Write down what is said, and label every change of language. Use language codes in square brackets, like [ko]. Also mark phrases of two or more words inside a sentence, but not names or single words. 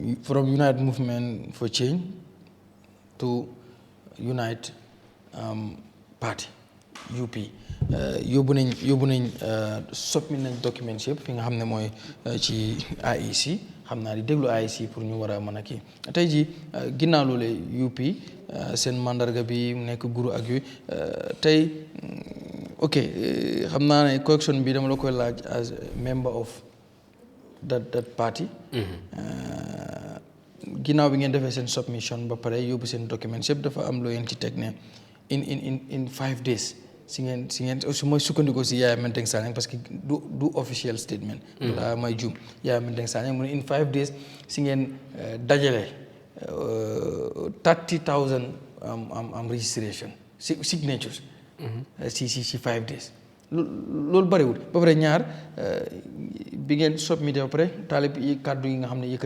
[en] from Unite Movement for Change to Unite Party UP [wo] yóbbu nañ submit nañ documents yëpp fi nga xam ne mooy ci IEC xam naa di déglu IEC pour ñu war a mën a kii tey jii ginnaaw loole UP seen mandarga bi mu nekk guru ak yooyu tey ok xam naa ne correction bi dama la koy laaj [en] as member of that party [wo] ginnaaw bi ngeen defee seen submission ba pare yóbbu seen documents yëpp dafa am loo ngeen ci teg ne [en] in 5 days [wo] si ngeen su ma sukkandikoo si Yaya Menteng Sanyang [fr] parce que [wo] du official statement wala may juum Yaya Menteng Sanyang mu ne [en] in 5 days [wo] si ngeen dajale 30,000 [en] registration signatures [wo] si 5 days loolu bariwul ba pare ñaar bi ngeen submité ba pare taalib yi kàddu yi nga xam ne